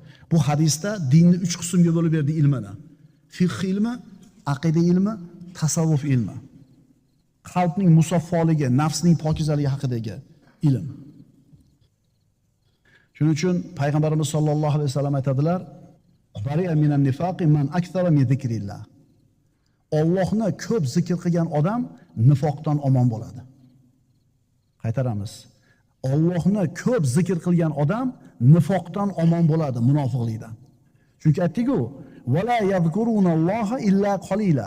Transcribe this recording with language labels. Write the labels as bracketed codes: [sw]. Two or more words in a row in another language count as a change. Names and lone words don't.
[uz] Bu hadisda dinni 3 qismga bo'lib berdi ilmini. Fiqh ilmi, aqida ilmi, tasavvuf ilmi. Qalbning musaffoligi, nafsning pokizaligi haqidagi ilm. Shuning uchun payg'ambarimiz [ar] صلى الله عليه وسلم [uz] aytadilar: [ar] "برئ من النفاق من أكثر من ذكر الله." [uz] Allohni ko'p zikr qilgan odam nifoqdan omon bo'ladi. Qaytaramiz. Allohni ko'p zikr qilgan odam nifoqdan omon bo'ladi, munofiqlikdan. Chunki aytdik-ku, [ar] "ولا يذكرون الله إلا قليلا."